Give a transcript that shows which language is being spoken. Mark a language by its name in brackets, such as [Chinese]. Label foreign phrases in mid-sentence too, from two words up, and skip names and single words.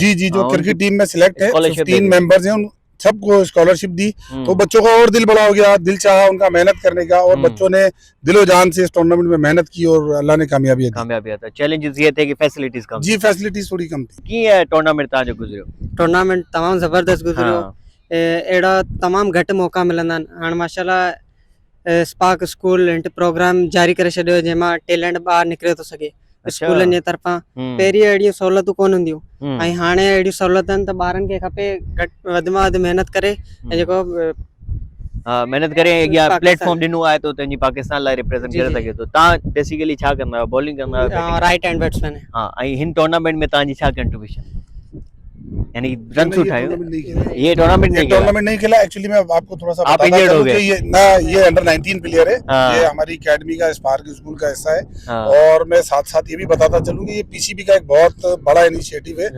[Urdu] جی جی جو ہاں, [English] cricket team [Urdu] میں سلیکٹ ہے scholarship दे 15 دی. ممبرز ہیں ان سب کو اسکالرشپ دی تو بچوں کا اور دل بڑا ہو گیا، دل چاہا ان کا محنت کرنے کا اور بچوں نے دل و جان سے اس ٹورنامنٹ میں محنت کی اور اللہ نے کامیابی دی. کامیابی آتا چیلنجز یہ تھے کہ فیسیلیٹیز کم جی فیسیلیٹیز تھوڑی کم تھی. [Sindhi] की है टूर्नामेंट तव्हां जो गुज़रियो टूर्नामेंट तमामु ज़बरदस्त गुज़रियो हाँ, अहिड़ा तमामु घटि मौक़ा मिलंदा आहिनि। हाणे माशाल्लाह स्पार्क स्कूल हिन प्रोग्राम जारी करे छॾियो जंहिंमां टैलेंट ॿाहिरि निकिरे थो सघे स्कूलनि जे तरफ़ां। पहिरीं अहिड़ियूं सहूलियतूं कोन हुंदियूं ऐं हाणे अहिड़ियूं सहूलियत आहिनि त ॿारनि खे खपे घटि वधि में वधि महिनत करे ऐं जेको हाँ मेहनत करे या पाकिस्तान- प्लेटफॉर्म ॾिनो आहे तो तंहिंजी पाकिस्तान लाइ रिप्रेजेंट जी, करे जी। सघे थो तव्हां बेसिकली छा कंदा आहियो बॉलिंग कंदा आहियो batting? [English] right hand batsman हाँ ऐं हिन टूर्नामेंट में तव्हांजी छा कंट्रीब्यूशन यानी रन [Urdu] یہ [Sindhi] उठायो [Urdu] ٹورنامنٹ نہیں کھیلا. یہ ٹورنامنٹ یہ نہیں کھیلا ٹورنامنٹ نہیں کھیلا. ایکچولی میں آپ کو تھوڑا سا آپ بتاتا injured हो چلوں گئے. کہ یہ [English] under 19 player [Urdu] ہے. ہاں. یہ ہماری اکیڈمی کا اسپارک اسکول کا حصہ ہے ہاں, اور میں ساتھ ساتھ یہ بھی بتاتا چلوں کہ یہ پی سی بی کا ایک بہت بڑا انیشیئٹو ہے